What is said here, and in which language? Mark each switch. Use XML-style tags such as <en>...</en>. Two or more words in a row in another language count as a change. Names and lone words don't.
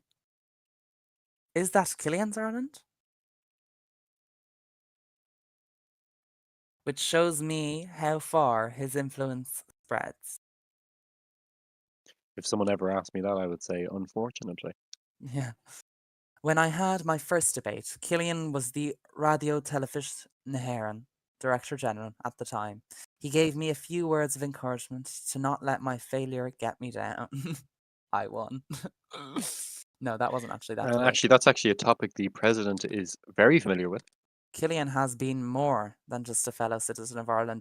<en>Is that Killian's Ireland? Which shows me how far his influence spreads. If someone ever asked me that, I would say, unfortunately. Yeah. When I had my first debate, Killian was the Radio Telefís na hÉireann Director General at the time. He gave me a few words of encouragement to not let my failure get me down. I won. No, that wasn't actually that debate. Actually, that's actually a topic the president is very familiar with. Killian has been more than just a fellow citizen of Ireland.</en>